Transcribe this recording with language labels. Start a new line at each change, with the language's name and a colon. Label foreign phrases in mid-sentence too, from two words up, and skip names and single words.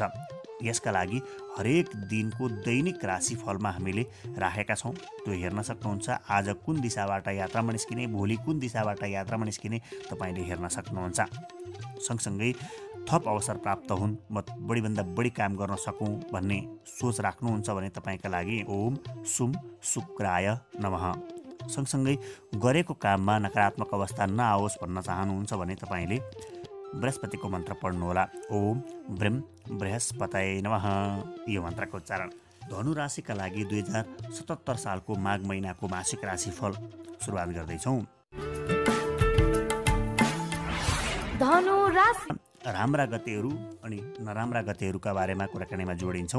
Nepali: यसका लागि हरेक दिनको दैनिक राशिफलमा हामीले राखेका छौँ, त्यो हेर्न सक्नुहुन्छ। आज कुन दिशाबाट यात्रामा निस्किने, भोलि कुन दिशाबाट यात्रामा निस्किने तपाईँले हेर्न सक्नुहुन्छ। सँगसँगै थप अवसर प्राप्त हुन्, म बढीभन्दा बढी काम गर्न सकौँ भन्ने सोच राख्नुहुन्छ भने तपाईँका लागि
Sanskrit: ओम सुम शुक्राय नमः।
Nepali: सँगसँगै गरेको काममा नकारात्मक अवस्था नआओस् भन्न चाहनुहुन्छ भने तपाईँले बृहस्पतिको मन्त्र पढ्नुहोला।
Sanskrit: ओम ब्रह्म बृहस्पतये नमः,
Nepali: यो मन्त्रको उच्चारण। धनु राशिका लागि 2077 सालको माघ महिनाको मासिक राशिफल सुरुवात गर्दैछौँ। धनु राशि। राम्रा गतेहरू अनि नराम्रा गतेहरूका बारेमा कुराकानीमा जोडिन्छौँ।